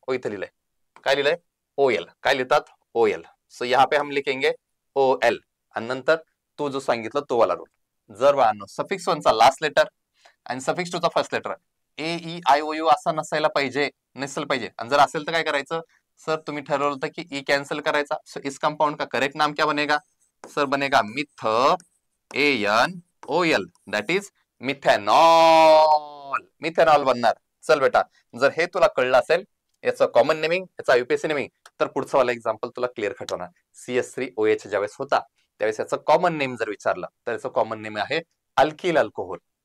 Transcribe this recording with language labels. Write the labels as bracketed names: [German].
[Marathi] ओ इथे लिहिलंय. काय लिहिलंय? OL. काय लिहितात? OL. [Hindi] सो यहाँ पे हम लिखेंगे OL. [Marathi] आणि नंतर तू जो सांगितलं तो वाला रूल. जर बाळांनो सफिक्स 1 चा लास्ट लेटर आणि सफिक्स 2 चा फर्स्ट लेटर AEIOU असा नसायला पाहिजे, नसेल पाहिजे. आणि जर असेल तर काय करायचं सर? तुम्ही ठरवलं होतं की E कॅन्सल करायचा. [Hindi] सो इस कंपाउंड का करेक्ट नाम क्या बनेगा सर? बनेगा myth ANOL. [English] That is methanol. [Marathi] Methanol बनणार. चल बेटा, जर हे तुला कळलं असेल याचं कॉमन नेमिंग, याचं आयुपीएसी नेमिंग, तर पुढचं वाला एक्झाम्पल तुला क्लिअर कट होणार. CH3OH ज्यावेळेस होता त्यावेळेस याचं कॉमन नेम जर विचारलं तर याचं कॉमन नेम आहे अल्किल अल्कोहोल.